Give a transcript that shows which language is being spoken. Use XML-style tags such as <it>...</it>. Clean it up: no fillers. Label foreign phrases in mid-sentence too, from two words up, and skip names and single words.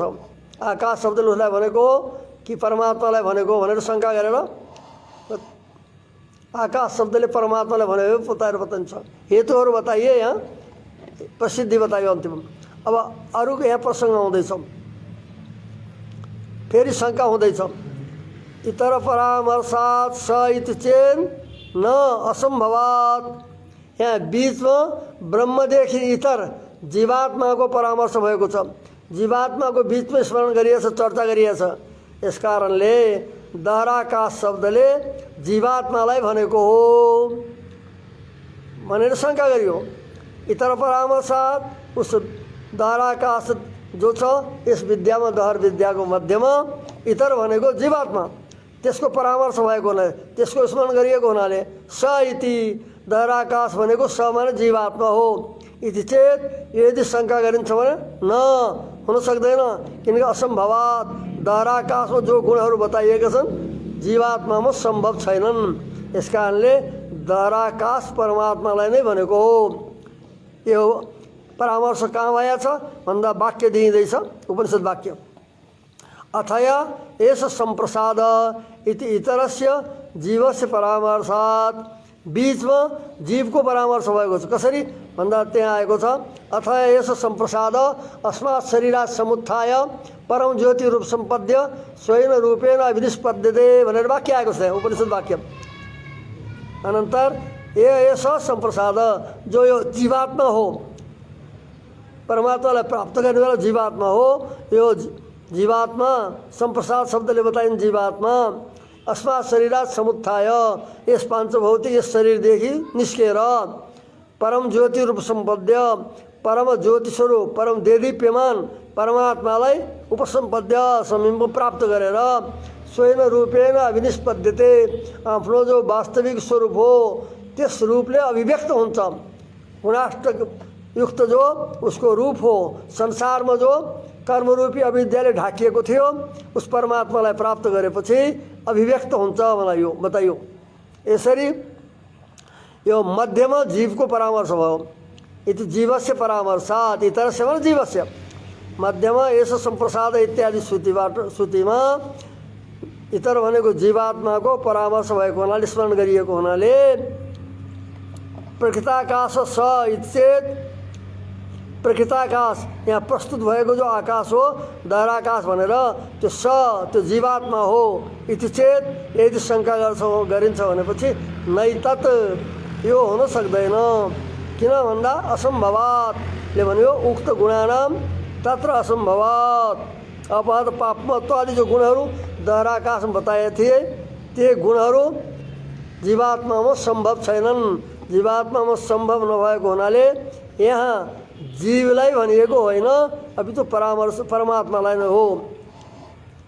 <ne>आकाश शब्दले उसलाई भनेको हो कि परमात्मालाई भनेको हो भनेर शङ्का गरेर आकाश शब्दले परमात्मालाई भनेको बताएर बताइन्छ। हेतुहरू बताइए, यहाँ प्रसिद्धि बताइयो अन्तिम। अब अरूको यहाँ प्रसङ्ग आउँदैछ, फेरि शङ्का हुँदैछ।</ne> <sa>इतर परामर्शात् स इति चेन न असम्भवात्।</sa> <ne>यहाँ बिचमा ब्रह्मदेखि इतर जीवात्माको परामर्श भएको छ। जीवात्माको बिचमा स्मरण गरिएछ, चर्चा गरिएछ। यस कारणले दाराकाश शब्दले जीवात्मालाई भनेको हो भनेर शङ्का गरियो। इतर परामर्शात् उस दाराकाश जो छ यस विद्यामा दहर विद्याको मध्यमा इतर भनेको जीवात्मा, त्यसको परामर्श भएको हुनाले त्यसको स्मरण गरिएको हुनाले स इति दाराकाश भनेको स माने जीवात्मा हो। इति चेत यदि शङ्का गरिन्छ भने न हुन सक्दैन, किनकि असम्भवात् दाराकाशमा जो गुणहरू बताइएका छन् जीवात्मामा सम्भव छैनन्। यस कारणले दाराकाश परमात्मालाई नै भनेको हो। यो परामर्श कहाँ भएछ भन्दा वाक्य दिइँदैछ, उपनिषद वाक्य।</ne> <sa>अथया एष सम्प्रसाद इति इतरस्य जीवस्य परामर्शात्।</sa> <ne>बीचमा जीवको परामर्श भएको छ। कसरी भन्दा त्यहाँ आएको छ</ne> <sa>अथया एष सम्प्रसाद अस्मात् शरीरात् समुत्थाय परम ज्योति रूप सम्पद्य स्वयं रूपेण अभिनिष्पद्यते</sa> <ne>भनेर वाक्य आएको छ, उपनिषद वाक्य। अनन्तर एष सम्प्रसाद जो यो जीवात्मा हो, परमात्मालाई प्राप्त गर्ने वाला जीवात्मा हो। यो जीवात्मा सम्प्रसाद शब्दले बताइन् जीवात्मा</ne> <sa>अस्मात् शरीरात् समुत्थाय</sa> <ne>यस पाञ्चभौतिक यस शरीरदेखि निस्केर</ne> <sa>परम ज्योति रूप सम्पद्य</sa> <ne>परम ज्योति स्वरूप परम देदीप्यमान परमात्मालाई उपसम्पद्य समीप प्राप्त गरेर</ne> <sa>स्वयं रूपेण अभिनिष्पद्यते</sa> <ne>आफ्नो जो वास्तविक स्वरूप हो त्यस रूपले अभिव्यक्त हुन्छ। गुणाष्टक युक्त जो उसको रूप हो, संसारमा जो कर्मरूपी अविद्याले ढाकिएको थियो उस परमात्मालाई प्राप्त गरेपछि अभिव्यक्त हुन्छ मलाई यो बताइयो। यसरी यो मध्यमा जीवको परामर्श भयो।</ne> <sa>इति जीवस्य परामर्शात् इतरस्य</sa> <ne>भने जीवस्य मध्यमा यस सम्प्रसाद इत्यादि श्रुतिमा इतर भनेको जीवात्माको परामर्श भएको हुनाले स्मरण गरिएको हुनाले</ne> <sa>प्रकृताकाश स इत्येत प्रकृताकाश</sa> <ne>यहाँ प्रस्तुत भएको जो आकाश हो दाराकाश भनेर त्यो स त्यो जीवात्मा हो। इति चेत यदि शङ्का गरिन्छ भनेपछि नै तत् यो हुन सक्दैन। किन भन्दा असम्भवात्ले भन्यो</ne> <sa>उक्त गुणानाम तत्र असम्भवात्। अपहत पापमत्व</sa> <ne>आदि जो गुणहरू दाराकाशमा बताए थिए ते गुणहरू जीवात्मामा सम्भव छैनन्। जीवात्मामा सम्भव नभएको हुनाले यहाँ जीवलाई भनिएको होइन, अपितु परामर्श परमात्मालाई नै हो।</ne>